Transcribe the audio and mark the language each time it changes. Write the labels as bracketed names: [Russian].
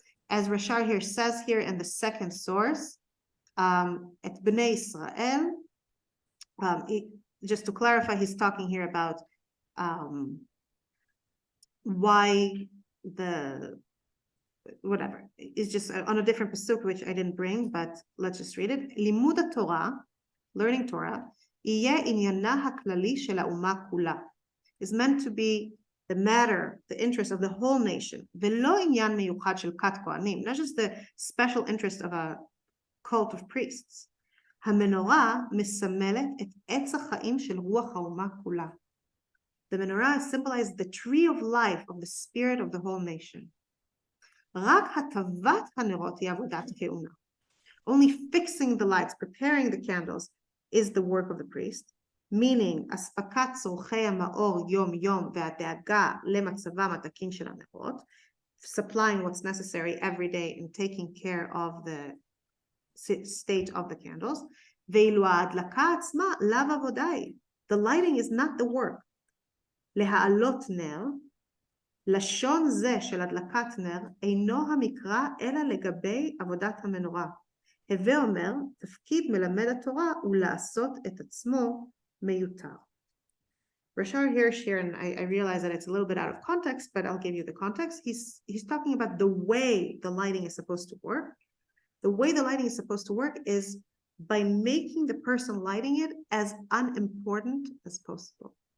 [English] As Rashar here says here in the second source, at Bnei Israel, just to clarify, he's talking here about why whatever. It's just on a different pasuk, which I didn't bring, but let's just read it. [Hebrew] Limud Torah, [English] learning Torah, [Hebrew] יהיה עניינה הכללי של האומה כולה. [English] Is meant to be the matter, the interest of the whole nation, [Hebrew] ולא עניין מיוחד של כת כהנים, [English] not just the special interest of a cult of priests. [Hebrew] המנורה מסמלת את עץ החיים של רוח האומה כולה. [English] The menorah symbolizes the tree of life of the spirit of the whole nation. [Hebrew] רק הטבת הנרות היא עבודת כהונה. [English] Only fixing the lights, preparing the candles, is the work of the priest, meaning [Hebrew] אספקת צורכי המאור יום יום והדאגה למצבם התקין של הנרות, [English] supplying what's necessary every day and taking care of the state of the candles, [Hebrew] ואילו ההדלקה עצמה לאו עבודה היא. [English] The lighting is not the work. [Hebrew] להעלות נר, לשון זה של הדלקת נר אינו המקרא אלא לגבי עבודת המנורה. הווה אומר, תפקיד מלמד התורה הוא לעשות את עצמו מיותר. [English] Rashar here, and I realize that it's a little bit out of context, but I'll give you the context. He's talking about the way the lighting is supposed to work. The way the lighting is supposed to work is by making the person lighting it as unimportant as possible.